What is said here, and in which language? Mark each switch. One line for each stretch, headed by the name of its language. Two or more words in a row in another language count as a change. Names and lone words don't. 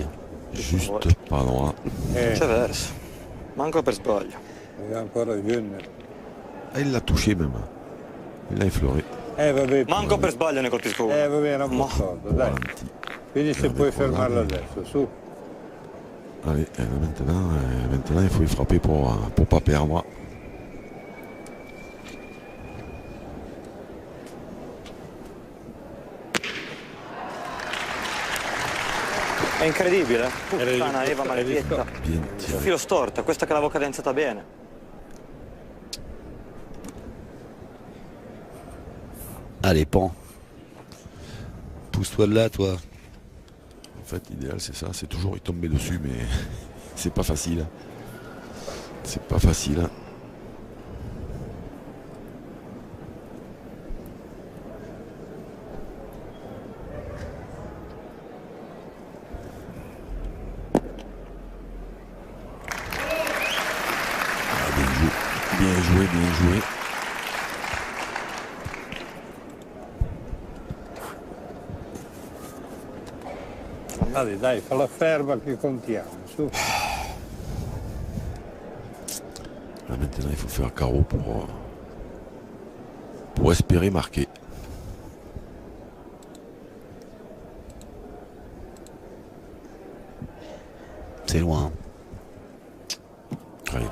French: Juste pas loin.
Italian: C'è verso. Manco per sbaglio. È ancora jeune.
French: Ah, il l'a touché même. Il l'a effleuré.
Italian: Vabbè. Manco per sbaglio ne colpisco uno. Vabbè, era un po' sordo, dai. Vedi se puoi fermarlo adesso, su.
French: Allez, maintenant il faut y frapper pour pas perdre.
Italian: È incredibile. Puttana Eva maledetta.
French: Bien
Italian: Sul
French: tiré.
Italian: filo storta, questa che l'avevo cadenzata bene.
French: Allez, Pan. Pousse-toi de là, toi. En fait, l'idéal c'est ça, c'est toujours y tomber dessus, mais c'est pas facile. C'est pas facile. Ah, bien joué, bien joué, bien joué.
Italian: Dai, dai, falla ferma che contiamo, su.
French: Là maintenant il faut faire carreau pour espérer marquer. C'est loin. Allez.